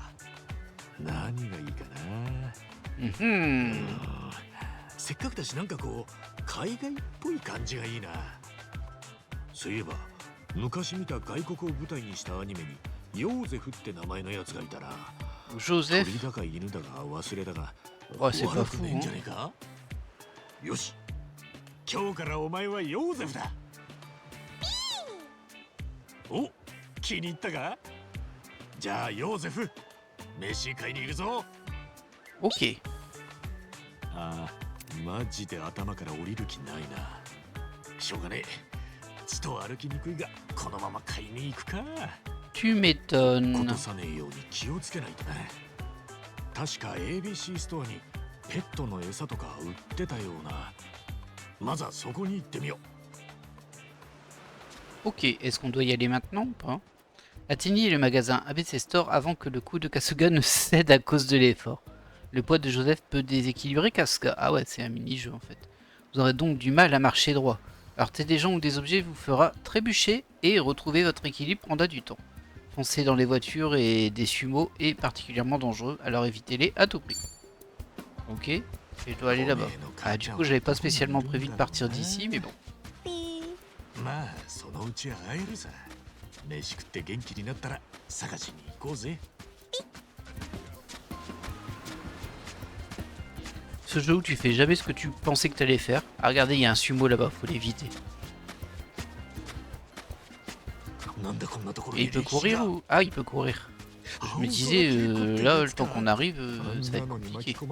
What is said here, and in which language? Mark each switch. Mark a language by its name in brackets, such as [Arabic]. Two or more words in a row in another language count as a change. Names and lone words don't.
[Japanese] 何がいいかな。せっかくだしなんかこう海外っぽい感じがいいな。そういえば昔見た外国を舞台にしたアニメにヨーゼフって名前のやつがいたら。 Joseph? 鳥だか犬だか忘れたが、 [French] Ouais, c'est pas [Japanese] 悪く [French] fou, [Japanese] ねえん [French] hein. [Japanese] じゃねえか。よし、今日からお前はヨーゼフだ。お、気に入ったか。じゃあヨーゼフ、飯買いに行くぞ。 Ok. ああ、マジで頭から降りる気ないな。しょうがねえ。ちと歩きにくいがこのまま買いに行くか。 [French] Tu [Japanese] こ [French] m'étonnes. [Japanese] とさねえように気をつけないとな。確か ABC ストアにペットの餌とか売ってたような。まずはそこに行ってみよう。 [French] Ok, est-ce qu'on doit y aller maintenant ou pas? Atteignez le magasin ABC Store avant que le coup de Kasuga ne cède à cause de l'effort. Le poids de Joseph peut déséquilibrer Kasuga. Ah ouais, c'est un mini-jeu en fait. Vous aurez donc du mal à marcher droit. Heurter des gens ou des objets vous fera trébucher et retrouver votre équilibre prendra du temps. Foncer dans les voitures et des sumo est particulièrement dangereux, alors évitez-les à tout prix. Ok, et je dois aller là-bas. Ah, du coup, j'avais pas spécialement prévu de partir d'ici, mais bon. [Japanese] まあそのうち会えるさ。飯食って元気になったら探しに行こうぜ。 [French] Ce jeu où tu fais jamais ce que tu pensais que t'allais faire. Ah, regardez, il y a un sumo là-bas, faut l'éviter. Et il peut courir ou... Ah, il peut courir. Je me disais, là, le temps qu'on arrive, ça va être compliqué.